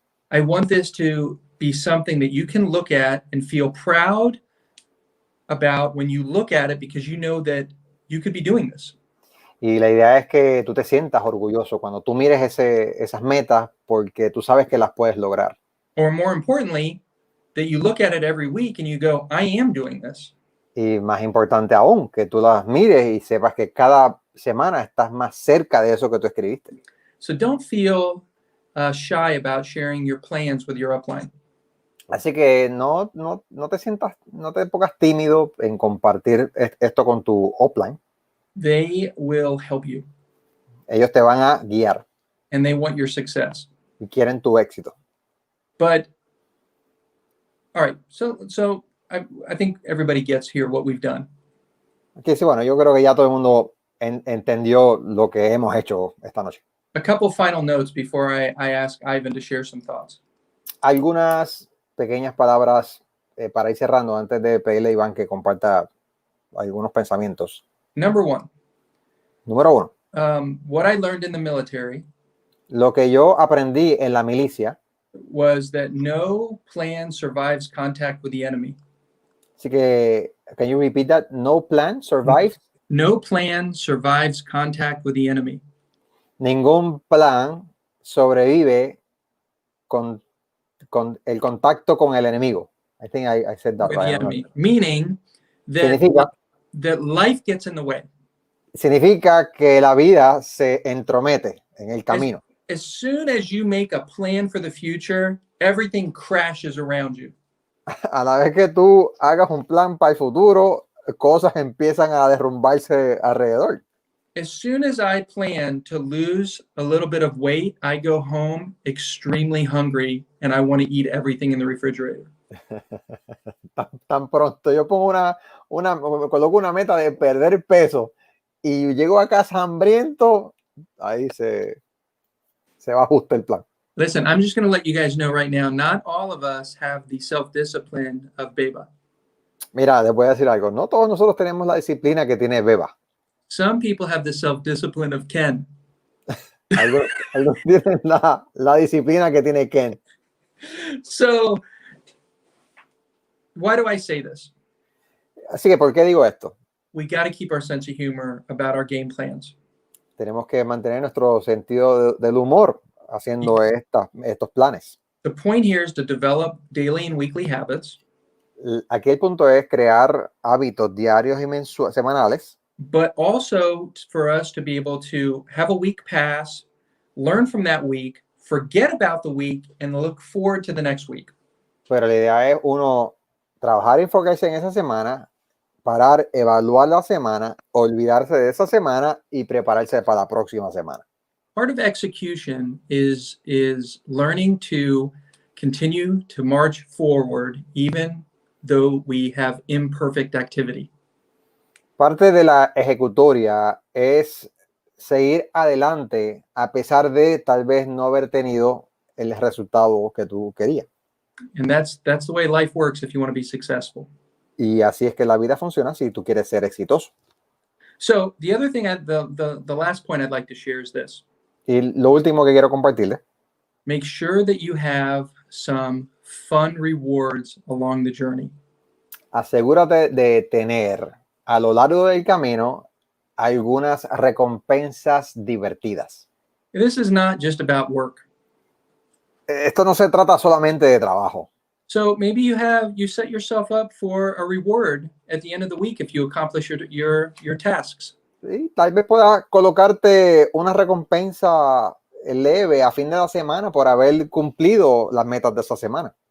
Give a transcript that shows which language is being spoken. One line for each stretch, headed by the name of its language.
English: I want this to be something that you can look at and feel proud about when you look at it, because you know that you could be doing this.
Spanish: Y la idea es que tú te sientas orgulloso cuando tú mires esas metas, porque tú sabes que las puedes lograr.
English: Or more importantly, that you look at it every week and you go, I am doing this.
Spanish: Y más importante aún, que tú las mires y sepas que cada semana estás más cerca de eso que tú escribiste.
English: So don't feel shy about sharing your plans with your upline.
Spanish: Así que no te pongas tímido en compartir esto con tu upline.
English: They will help you.
Spanish: Ellos te van a guiar.
English: And they want your success.
Spanish: Y quieren tu éxito.
English: But, all right, so I think everybody gets here what we've done.
Spanish: Aquí sí, bueno, yo creo que ya todo el mundo entendió lo que hemos hecho esta noche.
English: A couple final notes before I ask Ivan to share some thoughts.
Spanish: Algunas pequeñas palabras para ir cerrando antes de pedirle a Iván que comparta algunos pensamientos. Número uno.
English: What I learned in the military.
Spanish: Lo que yo aprendí en la milicia.
English: Was that no plan survives contact with the enemy.
Spanish: Así que,
English: can you repeat that? No plan survives? No plan survives contact with the enemy.
Spanish: Ningún plan sobrevive con el contacto con el enemigo.
English: I think I said that with right. The enemy. Meaning that, that life gets in the way.
Spanish: Significa que la vida se entromete en el camino.
English: As soon as you make a plan for the future, everything crashes around you.
Spanish: A la vez que tú hagas un plan para el futuro, cosas empiezan a derrumbarse alrededor.
English: As soon as I plan to lose a little bit of weight, I go home extremely hungry and I want to eat everything in the refrigerator.
Spanish: Tan pronto yo pongo coloco una meta de perder peso y llego a casa hambriento, ahí se va justo el plan.
English: Listen, I'm just going to let you guys know right now, not all of us have the self-discipline of Beba.
Spanish: Mira, les voy a decir algo. No todos nosotros tenemos la disciplina que tiene Beba.
English: Some people have the self-discipline of Ken.
Spanish: Algunos tienen la disciplina que tiene Ken.
English: So, why do I say this?
Spanish: Así que, ¿por qué digo esto?
English: we got to keep our sense of humor about our game plans.
Spanish: Tenemos que mantener nuestro sentido del humor haciendo estos planes.
English: The point here is to develop daily and weekly habits,
Spanish: Aquí el punto es crear hábitos diarios y semanales,
English: but also for us to be able to have a week pass, learn from that week, forget about the week, and look forward to the next week.
Spanish: pero la idea es uno trabajar y enfocarse en esa semana, parar, evaluar la semana, olvidarse de esa semana y prepararse para la próxima semana.
English: Part of execution is learning to continue to march forward even though we have imperfect activity.
Spanish: Parte de la ejecutoria es seguir adelante a pesar de tal vez no haber tenido el resultado que tú querías.
English: And that's the way life works if you want to be successful.
Spanish: Y así es que la vida funciona si tú quieres ser exitoso.
English: So the other thing, the last point I'd like to share is this.
Spanish: Y lo último que quiero compartirles,
English: Make sure that you have some fun rewards along the journey.
Spanish: asegúrate de tener a lo largo del camino algunas recompensas divertidas.
English: This is not just about work.
Spanish: Esto no se trata solamente de trabajo.
English: So maybe you set yourself up for a reward at the end of the week if you accomplish your tasks.
Spanish: ¿Sí? Tal vez puedas colocarte una recompensa leve a fin de la semana por haber cumplido las metas de esa semana.